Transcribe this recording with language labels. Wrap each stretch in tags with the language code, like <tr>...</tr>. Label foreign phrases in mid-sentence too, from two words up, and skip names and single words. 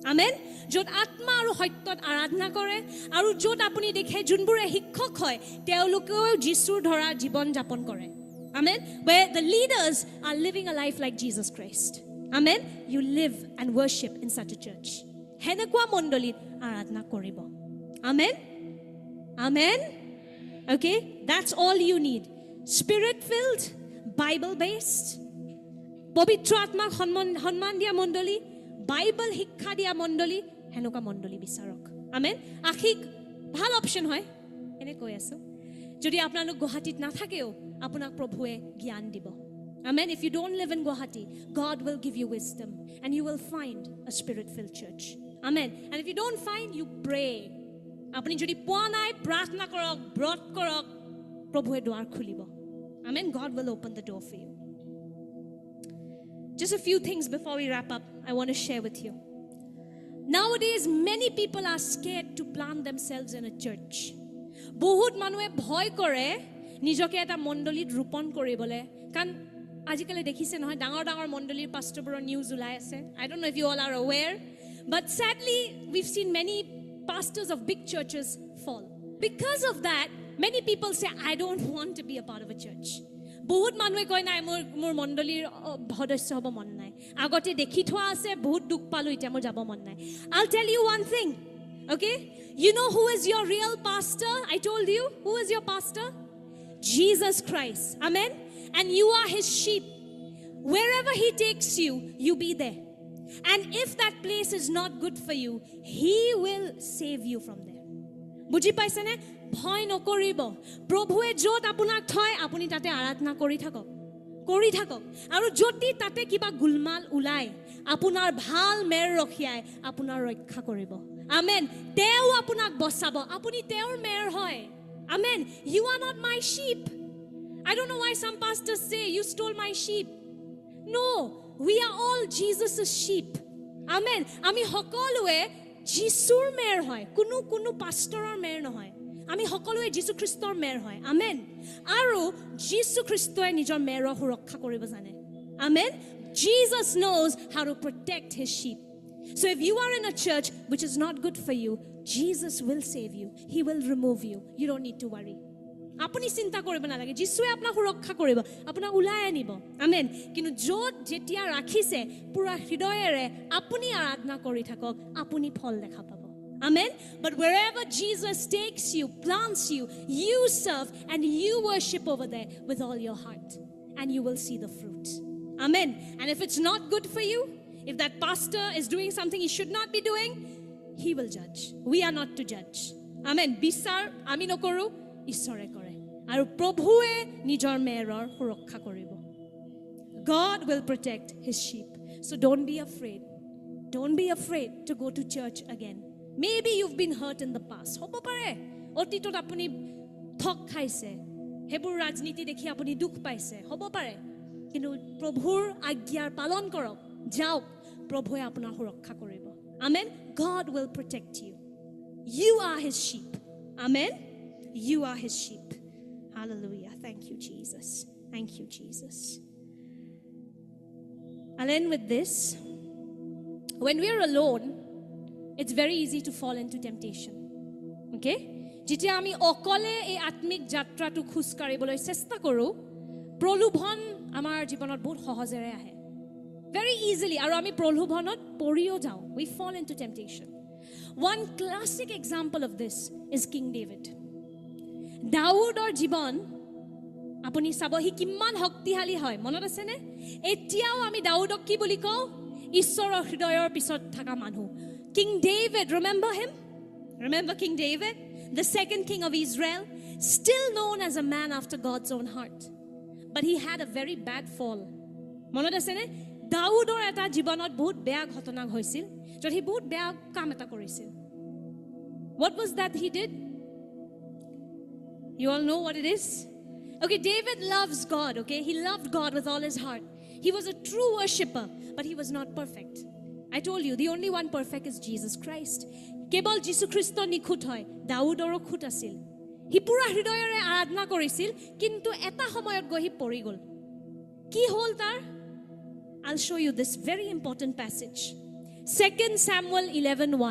<as>আমেন য'ত আত্মা আৰু সত্যত আৰাধনা কৰে আৰু য'ত আপুনি দেখে যোনবোৰে শিক্ষক হয় তেওঁলোকেও যীশুৰ ধৰা জীৱন যাপন কৰে আমেন</as> <en>where the leaders are living a life like Jesus Christ amen you live and worship in such a church</en> <as>হেনেকুৱা মণ্ডলীত আৰাধনা কৰিব</as> <en>amen amen okay that's all you need spirit filled bible based পবিত্ৰ</en> <as>আত্মাক সন্মান দিয়া মণ্ডলী বাইবেল শিক্ষা দিয়া মণ্ডলী হেনেকুৱা মণ্ডলী বিচাৰক আমেন আখিক ভাল অপচন হয় এনে কৈ আছো যদি আপোনালোক গুৱাহাটীত নাথাকেও আপোনাক প্ৰভুৱে জ্ঞান দিব</as> <en>amen if you don't live in Guwahati God will give you wisdom and you will find a spirit filled church amen and if you don't find you pray</en> <as>আপুনি যদি পোৱা নাই প্ৰাৰ্থনা কৰক ব্ৰত কৰক প্ৰভুৱে দুৱাৰ খুলিব</as> <en>amen God will open the door for you. Just a few things before we wrap up, I want to share with you. Nowadays, many people are scared to plant themselves in a church.</en> <as>বহুত মানুহে ভয় কৰে নিজকে এটা মণ্ডলীত ৰোপণ কৰিবলে কাৰণ আজিকালি দেখিছে নহয় ডাঙৰ ডাঙৰ মণ্ডলীৰ পাষ্টৰবোৰৰ নিউজ ওলাই আছে</as> <en>I don't know if you all are aware but sadly we've seen many pastors of big churches fall. Because of that, many people say I don't want to be a part of a church.</en> <as>বহুত মানুহে কয় নাই মোৰ মণ্ডলীৰ সদস্য হ'ব মন নাই আগতে দেখি থোৱা আছে বহুত দুখ পালো এতিয়া মোৰ যাব মন</as> <en>নাই I'll tell you one thing okay you know who is your real pastor I told you who is your pastor Jesus Christ amen and you are his sheep wherever he takes you you be there and if that place is not good for you he will save you from there</en> <as>বুজি পাইছেনে ভয় নকৰিব প্ৰভুৱে য'ত আপোনাক থয় আপুনি তাতে আৰাধনা কৰি থাকক আৰু যদি তাতে কিবা গুলমাল ওলাই আপোনাৰ ভাল মেৰ ৰখিয়াই আপোনাৰ ৰক্ষা কৰিব আমেন তেওঁ আপোনাক বচাব আপুনি তেওঁৰ মেৰ হয় আমেন</as> <en>you are not my sheep I don't know why some pastors say you stole my sheep no we are all Jesus's sheep amen</en> <as>আমি সকলোৱে যিশুৰ মেৰ হয় কোনো পাষ্টৰৰ মেৰ নহয় আমি সকলোৱে যীশু খ্ৰীষ্টৰ মেৰ হয় আমেন আৰু যীশু খ্ৰীষ্টই নিজৰ মেৰৰ সুৰক্ষা কৰিব জানে আমেন</as> <en>Jesus knows how to protect his sheep so if you are in a church which is not good for you Jesus will save you he will remove you you don't need to worry</en> <as>আপুনি চিন্তা কৰিব নালাগে যীশুৱে আপোনাক সুৰক্ষা কৰিব আপোনাক উলাই আনিব আমেন কিন্তু য'ত যেতিয়া ৰাখিছে পুৰা হৃদয়েৰে আপুনি আৰাধনা কৰি থাকক আপুনি ফল দেখা পাব amen</as> <en>but wherever Jesus takes you plants you you serve and you worship over there with all your heart and you will see the fruit amen and if it's not good for you if that pastor is doing something he should not be doing he will judge we are not to judge amen</en> <as>বিচাৰ আমি নকৰো ঈশ্বৰে কৰে আৰু প্ৰভুৱে নিজৰ মেৰৰ সুৰক্ষা কৰিব</as> <en>God will protect his sheep so don't be afraid to go to church again maybe you've been hurt in the past</en> <as>হ'ব পাৰে অতীতত আপুনি ঠক খাইছে হেবোৰ ৰাজনীতি দেখি আপুনি দুখ পাইছে হ'ব পাৰে কিন্তু প্ৰভুৰ আজ্ঞাৰ পালন কৰক যাওক প্ৰভুৱে আপোনাৰ সুৰক্ষা কৰিব</as> <en>amen God will protect you you are his sheep amen you are his sheep hallelujah thank you Jesus I'll end with this when we are alone it's very easy to fall into temptation okay</en> <as>যেতিয়া আমি অকলে এই আত্মিক যাত্ৰাটো খুজ কাঢ়িবলৈ চেষ্টা কৰো প্ৰলোভন আমাৰ জীৱনত বহুত সহজেৰে আহে</as> <en>very easily</en> <as>আৰু আমি প্ৰলোভনত পৰিও যাও</as> <en>we fall into temptation one classic example of this is King David</en> <as>দাউদৰ জীৱন</as> <en>আপুনি চাব হি কিমান শক্তিশালী হয় মনত আছে নে এতিয়াও আমি দাউদক কি বুলি কওঁ ঈশ্বৰৰ হৃদয়ৰ পিছত থকা মানুহ King David remember him remember King David the second king of Israel still known as a man after God's own heart but he had a very bad fall মনত আছে নে দাউদৰ এটা জীৱনত বহুত বেয়া ঘটনা হৈছিল য'ত হি বহুত বেয়া কাম এটা কৰিছিল what was that he did you all know what it is okay David loves God okay he loved God with all his heart he was a true worshipper but he was not perfect I told you the only one perfect is Jesus Christ</en> <as>কেৱল যীশু খ্ৰীষ্ট নিখুঁত হয় দাউদৰো খুঁত আছিল হি পুৰা হৃদয়েৰে আৰাধনা কৰিছিল কিন্তু এটা সময়ত গৈ হি পৰি গ'ল কি হ'ল তাৰ</as> <en>I'll show you this very important passage 2 Samuel 11:1.</en>